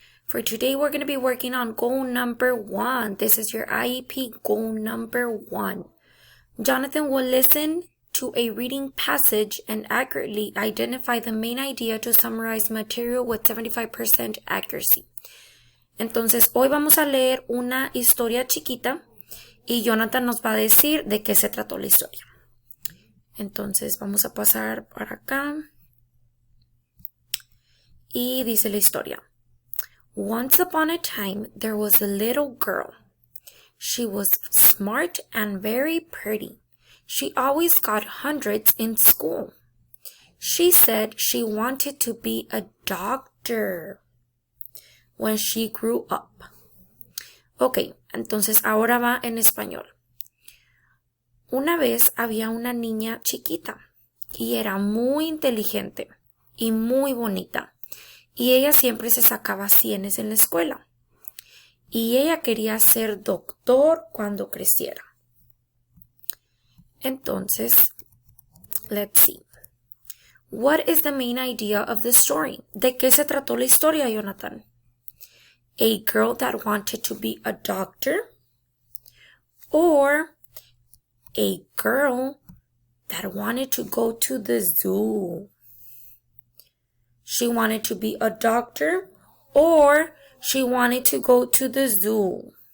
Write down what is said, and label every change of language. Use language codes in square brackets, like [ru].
[en] For today, we're going to be working on goal number 1. This is your IEP goal number 1. Jonathan will listen to a reading passage and accurately identify the main idea to summarize material with 75% accuracy. [es] Entonces, hoy vamos a leer una historia chiquita y Jonathan nos va a decir de qué se trató la historia. Entonces, vamos a pasar para acá. Y dice la historia. [en] Once upon a time, there was a little girl. She was smart and very pretty. She always got hundreds in school. She said she wanted to be a doctor when she grew up. [es] Ok, entonces ahora va en español. Una vez había una niña chiquita y era muy inteligente y muy bonita. Y ella siempre se sacaba 100 en la escuela. Y ella quería ser doctor cuando creciera. [en] Entonces, let's see. What is the main idea of the story? [es] ¿De qué se trató la historia, Jonathan? [en] A girl that wanted to be a doctor? Or a girl that wanted to go to the zoo? She wanted to be a doctor or she wanted to go to the zoo.